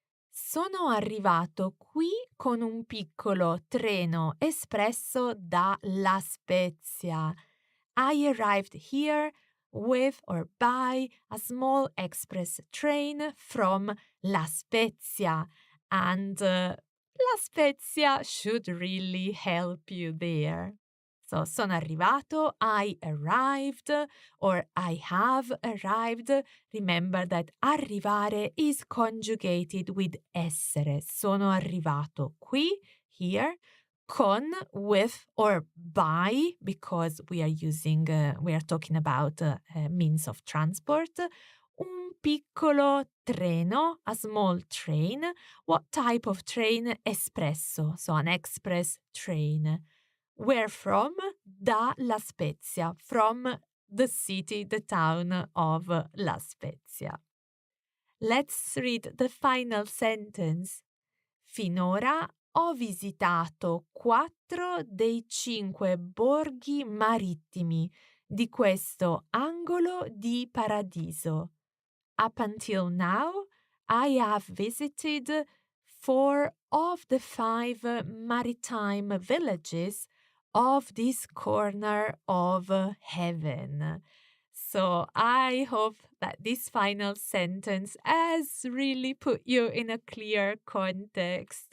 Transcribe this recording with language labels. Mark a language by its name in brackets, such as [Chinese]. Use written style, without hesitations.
[Italian] Sono arrivato qui con un piccolo treno espresso da La Spezia. [English] I arrived here with or by a small express train from La Spezia, and La Spezia should really help you there. So, [Italian] sono arrivato, [English] I arrived, or I have arrived. Remember that arrivare is conjugated with essere. [Italian] Sono arrivato qui, [English] here, con, with, or by, because we are talking about means of transport. [Italian] Un piccolo treno, [English] a small train. What type of train? Espresso, so an express train. Where from? Da La Spezia, from the city, the town of La Spezia. Let's read the final sentence. Finora [Italian] ho visitato 4 dei 5 borghi marittimi di questo angolo di paradiso. [English] Up until now, I have visited 4 of the 5 maritime villages of this corner of heaven. So I hope that this final sentence has really put you in a clear context.